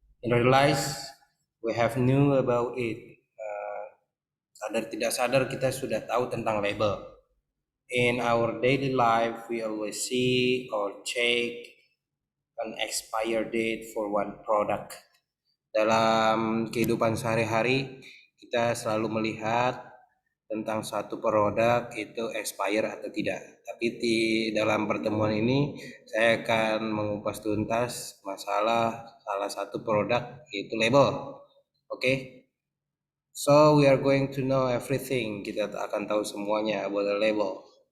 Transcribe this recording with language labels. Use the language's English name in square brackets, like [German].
[English] In real life, we have knew about it. [Indonesian] Sadar tidak sadar kita sudah tahu tentang label. [English] In our daily life, we always see or check an expire date for one product. [Indonesian] Dalam kehidupan sehari-hari, kita selalu melihat tentang satu produk itu expire atau tidak. Tapi di dalam pertemuan ini, saya akan mengupas tuntas masalah salah satu produk yaitu label. Oke. [English] So we are going to know everything. [Indonesian] Kita akan tahu semuanya [English] about the label.